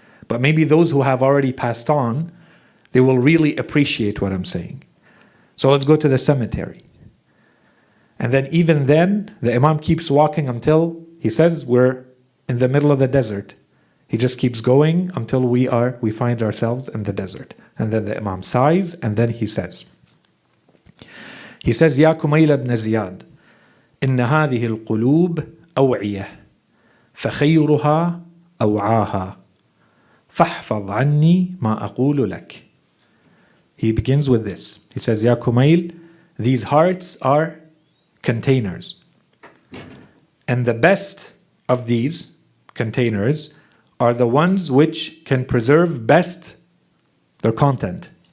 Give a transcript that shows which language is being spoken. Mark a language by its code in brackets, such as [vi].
[en] But maybe those who have already passed on, they will really appreciate what I'm saying. So let's go to the cemetery. And then even then, the Imam keeps walking until, he says, we're in the middle of the desert. He just keeps going until we find ourselves in the desert. And then the Imam sighs, and then he says, [ar] يا كميل بن زياد إن هذه القلوب أوعية فخيرها أوعاها فاحفظ عني ما أقول لك. [en] He begins with this. He says, Ya Kumayl, these hearts are containers. And the best of these containers are the ones which can preserve best their content.